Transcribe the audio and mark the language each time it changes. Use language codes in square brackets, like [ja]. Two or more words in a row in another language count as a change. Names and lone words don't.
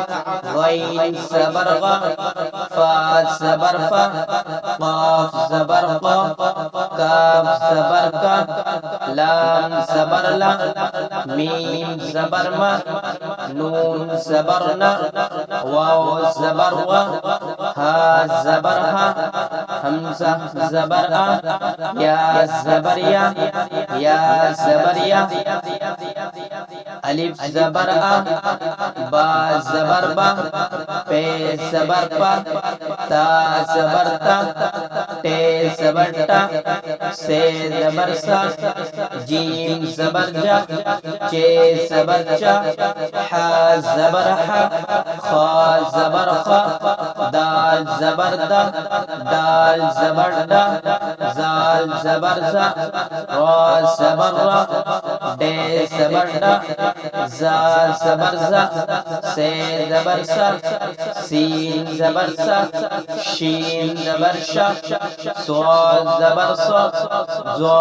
[ur] غین زبر غَ، فا زبر فَ، قاف زبر قَ، کاف زبر کَ، لام زبر لَ، میم زبر مَ، نون زبر نَ، واؤ زبر وَ، ہا زبر ہَ، ہمزہ زبر اَ، یا زبر یَ زبر یَ, الف زبر اَ، با زبر بَ، پے زبر پَ, تا زبر تَ، ٹے زبر ٹَ, ثے زبر ثَ، جیم زبر جَ, چے زبر چَ، حا زبر حَ، خا زبر خَ، دال زبر دَ، دال زبر ڈَ، ذال زبر ذَ، را زبر رَ، ڈے زبر ڈَ، زا زبر زَ، ثے زبر ثَ، سین زبر سَ، شین زبر شَ، صاد زبر صَ، ضوا